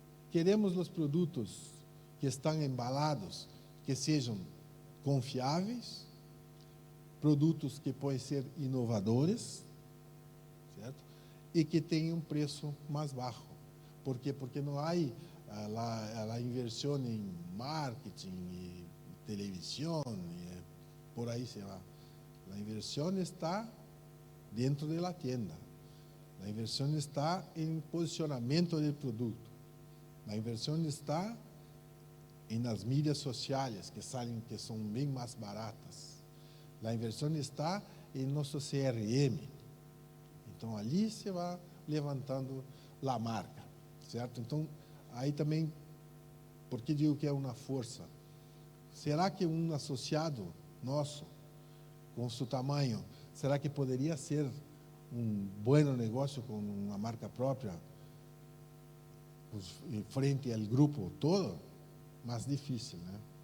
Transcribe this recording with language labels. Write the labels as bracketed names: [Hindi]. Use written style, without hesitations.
[Portuguese] Queremos os produtos que estão embalados, que sejam confiáveis, produtos que podem ser inovadores, certo? E que tenham um preço mais baixo. Por quê? Porque não há [Spanish] la inversión en marketing y televisión, por ahí se va. La inversión está dentro de la tienda. La inversión está en posicionamiento del producto. La inversión está en las mídias sociales que son bien más baratas. La inversión está en nuestro CRM. [Portuguese] Então, ali se vai levantando a marca, certo? Então, aí também, por que digo que é uma força? Será que um associado nosso, com seu tamanho, será que poderia ser um bom negócio com uma marca própria, frente ao grupo todo? Mais difícil, né?